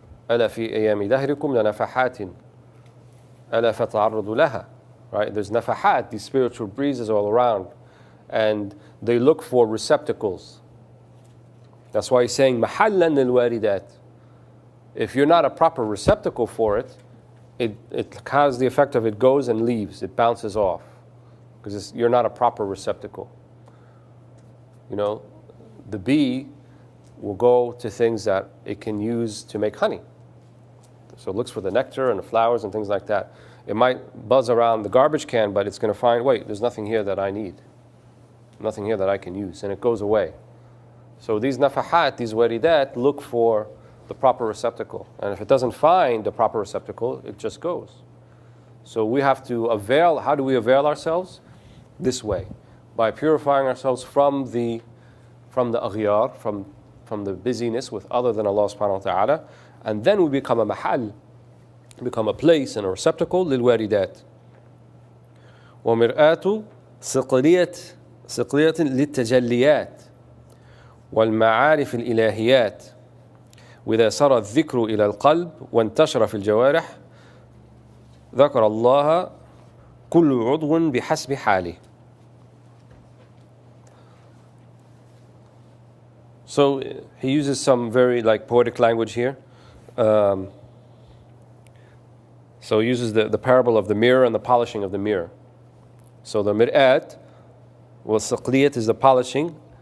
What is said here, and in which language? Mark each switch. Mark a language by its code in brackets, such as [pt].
[ar] ألا في أيام دهركم لنفحات ألا فتعرضوا لها. [en] Right? There's nafahat, these spiritual breezes all around. And they look for receptacles. That's why he's saying mahallan lil-waridat. If you're not a proper receptacle for it, it has the effect of it goes and leaves. It bounces off. Because you're not a proper receptacle. You know, the bee will go to things that it can use to make honey. So it looks for the nectar and the flowers and things like that. It might buzz around the garbage can, but it's going to find, wait, there's nothing here that I need. Nothing here that I can use. And it goes away. So these nafahat, these waridat, look for the proper receptacle. And if it doesn't find the proper receptacle, it just goes. So we have to avail. How do we avail ourselves? This way. By purifying ourselves from the aghyar, from the busyness with other than Allah subhanahu wa ta'ala. And then we become a mahal, become a place and a receptacle للواردات. [ar] ومرآة صقلية للتجليات والمعارف الإلهيات وإذا سر الذكر إلى القلب وانتشر في الجوارح ذكر الله كل عضو بحسب حاله. [en] So he uses some very poetic language here. So he uses the parable of the mirror and the polishing of the mirror. So the mir'at, saqliyat is the polishing.